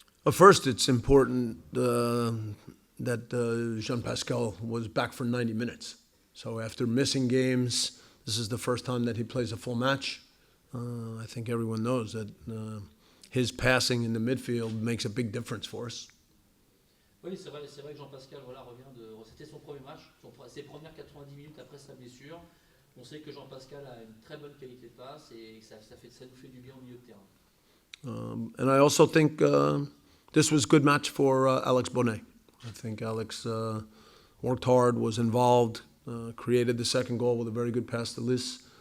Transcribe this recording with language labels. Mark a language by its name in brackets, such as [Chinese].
[English] First, it's important that Jean-Pascal was back for 90 minutes. So after missing games, this is the first time that he plays a full match. I think everyone knows that his passing in the midfield makes a big difference for us. [French] Oui, c'est vrai que Jean-Pascal c'était son premier match, ses premières 90 minutes après sa blessure. On sait que Jean-Pascal a une très bonne qualité de passe et ça nous fait du bien au milieu de terrain. [English] And I also think this was a good match for Alex Bonnet. I think Alex worked hard, was involved, created the second goal with a very good pass to Liss.